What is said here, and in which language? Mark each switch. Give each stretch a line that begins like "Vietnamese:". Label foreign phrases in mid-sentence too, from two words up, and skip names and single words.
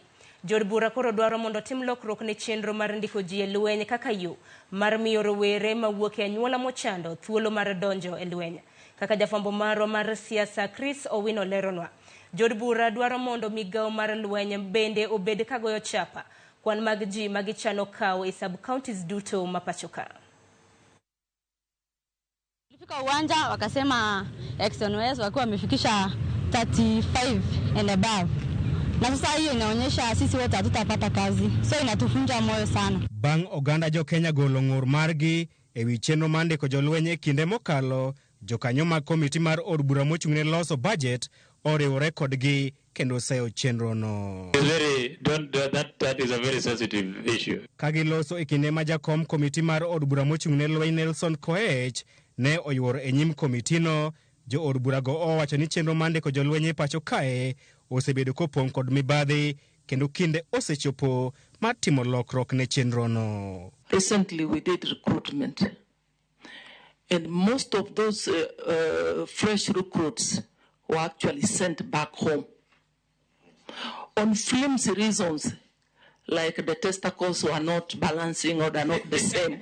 Luo (Kenya and Tanzania): Jod bura koro dwaro mondo tim lokruok ne chenro mar ndiko ji e lweny kaka yo mar miyo rowere mawuok e anyuola mochando thuolo mar donjo e lweny. Kaka jafwambo marwa mar siasa Chris Owino leronwa, jod bura dwaro mondo migawo mar lweny bende obed kagoyo chapa kwan mag ji magichano kawo e sub-counties duto mapachoka.
Swahili: Tulifika uwanja wakasema XNOS wakiwa wamefikisha 35
English: and above.
Swahili: Na sasa hiyo inaonyesha sisi wote hatutapata kazi. So inatufunja moyo sana.
Luo (Kenya and Tanzania): Bang oganda jo Kenya golo ng'ur margi e wi chenro mar ndiko jolweny e kinde mokalo, jokanyo mag komiti mar od bura mochung' ne loso budget oriwore kodgi kendo seyo chenro no.
English: That is a very sensitive issue.
Luo (Kenya and Tanzania): Kagiloso e kinde ma jakom komiti mar od bura mochung' ne lweny Nelson Koech ne oyuoro e nyim komitino, jo od bura go owacho ni chenro mar ndiko jolweny e pacho kae osebedo kopong' kod mibadhi kendo kinde osechopo mar timo lokruok ne chenro no.
English: Recently we did recruitment, and most of those fresh recruits were actually sent back home on flimsy reasons, like the testicles were not balancing or they're not the same.